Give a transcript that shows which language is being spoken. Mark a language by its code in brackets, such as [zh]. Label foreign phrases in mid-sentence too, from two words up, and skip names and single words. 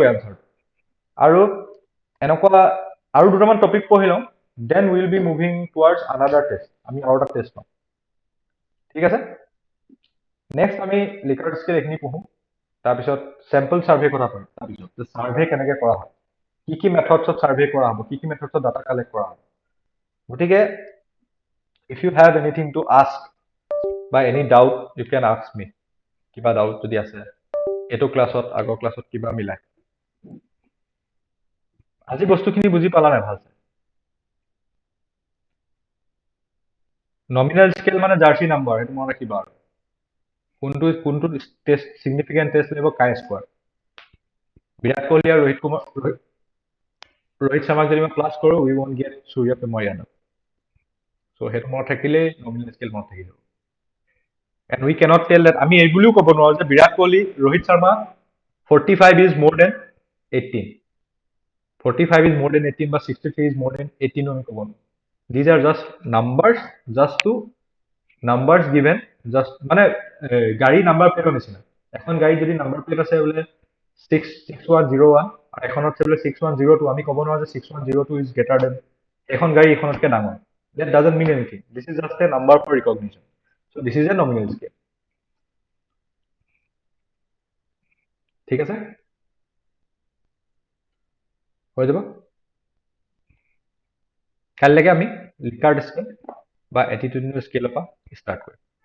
[as] আনচাৰ আৰু এনেকুৱা আৰু দুটামান টপিক পঢ়ি লওঁ [en] then will be moving towards another test [as] আমি আৰু এটা টেষ্ট পাম ঠিক আছে নেক্সট আমি [en] Likert scale [as] এইখিনি পঢ়োঁ তাৰপিছত [en] sample survey [as] কথা পাম তাৰপিছত চাৰ্ভে কেনেকৈ কৰা হয় কি মেথডছত চাৰ্ভে কৰা হ'ব কি মেথডছত ডাটা কালেক্ট কৰা হ'ব গতিকে [en] if you have anything to ask [as] বা [en] any doubt you can ask me [as] কিবা ডাউট যদি আছে এইটো ক্লাছত আগৰ ক্লাছত কিবা মিলাই আজি বস্তুখিনি বুজি পালা নাই ভালছে [en] nominal scale [as] মানে [en] jersey number [as] সেইটো মনত ৰাখিবা আৰু কোনটো টেষ্ট [en] significant test [as] লাগিব [en] chi square [as] বিৰাট কোহলি আৰু ৰোহিত শৰ্মাক যদি মই প্লাছ কৰোঁ [en] we won't get [as] সূৰ্য কুমাৰ যাদৱ চ' সেইটো মনত থাকিলেই [en] nominal scale [as] মনত থাকি যাব [en] and we cannot tell that [as] আমি এই বুলিও ক'ব নোৱাৰো যে বিৰাট কোহলি ৰোহিত শৰ্মা 45 [en] is more than [as] 18 [en] 45 is more than 18 [as] বা [en] 63 is more than 18 [as] আমি ক'ব নোৱাৰো [en] these are just numbers given just [as] মানে গাড়ী নাম্বাৰ প্লেটৰ নিচিনা এখন গাড়ী যদি [en] number plate [as] আছে বোলে 6101 আৰু এখনত আছে বোলে 6102 আমি ক'ব নোৱাৰো যে [en] 6102 is greater than [as] এখন গাড়ী এখনতকৈ ডাঙৰ [en] that doesn't mean anything this is just a number for recognition so this is a nominal scale [as] ঠিক আছে হৈ যাব কাইলৈকে আমি [en] Likert scale [as] বা এটিটিউডনেল স্কেলৰ পৰা ষ্টাৰ্ট কৰিম